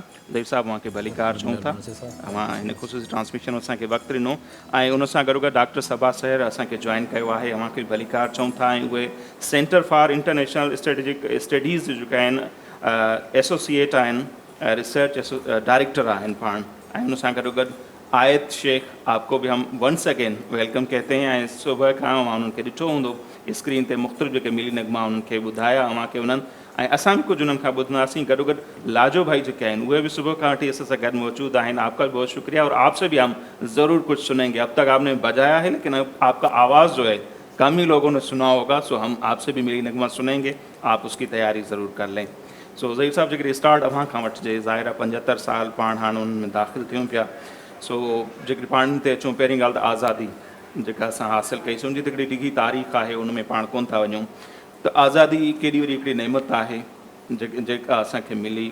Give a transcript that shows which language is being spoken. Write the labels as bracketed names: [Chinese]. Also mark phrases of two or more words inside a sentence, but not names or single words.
[Sindhi] ज़हीर साहब मूंखे भलीकार चऊं था, तव्हां हिन ख़ुशूसी ट्रांसमिशन में असांखे वक़्तु ॾिनो ऐं उन सां गॾोगॾु डॉक्टर सबा सैर असांखे जॉइन कयो आहे, अव्हांखे बि भलीकार चऊं था ऐं उहे सेंटर फॉर इंटरनेशनल स्ट्रेटेजिक स्टडीज़ जेके आहिनि एसोसिएट आहिनि, [English] research director [Sindhi] आहिनि पाण ऐं उन सां गॾोगॾु आयत शेख, [Urdu] آپ کو بھی ہم [English] once again welcome [Urdu] کہتے ہیں. [Sindhi] ऐं सुबुह खां मां उन्हनि खे ॾिठो हूंदो स्क्रीन ते मुख़्तलिफ़ जेके मिली नगमा उन्हनि खे ॿुधाया अव्हांखे उन्हनि ऐं असां बि कुझु उन्हनि खां ॿुधंदासीं। गॾोगॾु लाजो भाई जेके आहिनि उहे बि सुबुह खां वठी असां सां गॾु मौजूद आहिनि। [Urdu] آپ کا بھی بہت شکریہ اور آپ سے بھی ہم ضرور کچھ سنیں گے۔ اب تک آپ نے بجایا ہے لیکن آپ کا آواز جو ہے کم ہی لوگوں نے سنا ہوگا، سو ہم آپ سے بھی ملی نغمہ سنیں گے، آپ اس کی تیاری ضرور کر لیں. [Sindhi] सो ज़हीर साहब जेकॾहिं स्टार्ट अव्हां खां वठिजे, ज़ाहिर आहे 75 साल पाण हाणे उन्हनि में दाख़िल थियूं पिया। सो जेकॾहिं पाण ते अचूं, पहिरीं ॻाल्हि त आज़ादी जेका असां हासिलु कईसीं उनजी त हिकिड़ी डिघी तारीख़ आहे, उन में पाण कोन था वञूं त आज़ादी केॾी वॾी हिकिड़ी नेमत आहे जेका असांखे मिली।